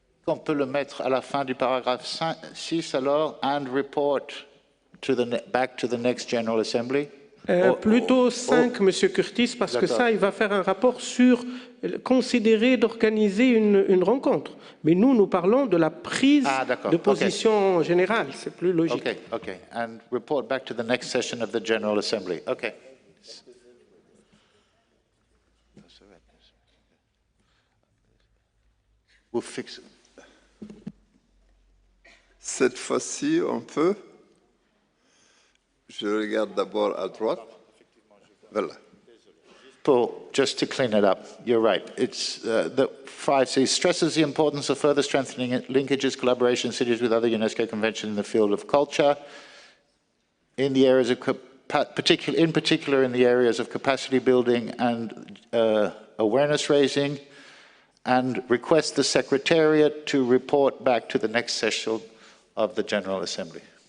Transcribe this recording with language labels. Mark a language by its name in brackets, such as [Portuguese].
[French] On peut le mettre à la fin du paragraphe 6 alors, [English] and report back to the next General Assembly? [French] Plutôt 5, Monsieur Curtis, parce que ça, il va faire un rapport sur considérer d'organiser une rencontre. Mais nous parlons de la prise de position générale. C'est plus logique. OK. [English] And report back to the next session of the General Assembly. OK. We'll fix it. [French] Cette fois-ci, on peut. Je regarde d'abord à droite. Voilà. [English] Paul, just to clean it up, you're right. It's the 5C stresses the importance of further strengthening linkages, collaboration, cities with other UNESCO conventions in the field of culture, in the areas of in particular in the areas of capacity building and awareness raising, and request the Secretariat to report back to the next session of the General Assembly.